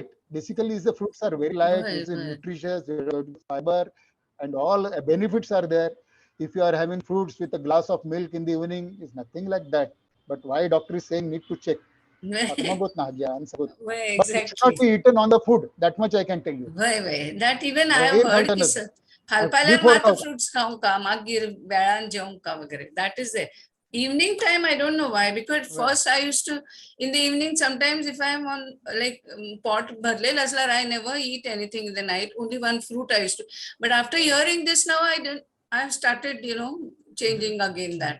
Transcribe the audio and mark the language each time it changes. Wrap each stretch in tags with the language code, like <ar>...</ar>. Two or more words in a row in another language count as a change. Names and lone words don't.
<en>Basically, the fruits are very light, it's nutritious, fiber, and all benefits are there. If you are having fruits with a glass of milk in the evening, it's nothing like that. But why doctor is saying need to check? Exactly. But it should not be eaten on the food. That much I can tell you. That even I have heard</en> <kok>ki halpalar mata fruits खाऊं का मागीर वेळान जेवूं का वगैरे.</kok> <en>That is it. Evening time, I don't know why, because first I used to, in the evening, sometimes if I'm on like</en> <kok>pot bharle laslar,</kok> <en>I never eat anything in the night, only one fruit I used to. But after hearing this now, I've started, changing again that.</en>